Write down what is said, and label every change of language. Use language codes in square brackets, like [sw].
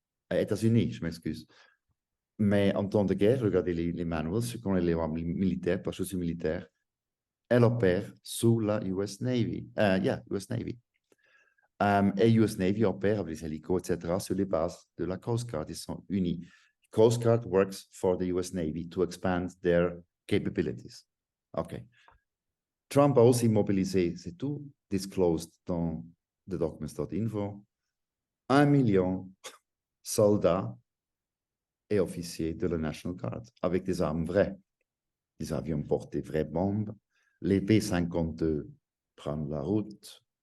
[fr] États-Unis, je m'excuse. Mais en temps de guerre, regardez les manuals, ce qu'on est les militaires, parce que je suis militaire, elle opère sous la US Navy. US Navy. Et US Navy opère avec les hélicos, etc., sur les bases de la Coast Guard. Ils sont unis. [en] Coast Guard works for the US Navy to expand their capabilities. OK. [fr] Trump a aussi mobilisé, c'est tout disclosed dans TheDocuments.info, 1 million soldats et officiers de la National Guard avec des armes vraies. Des avions portés vraies bombes. Les B-52 prennent la route.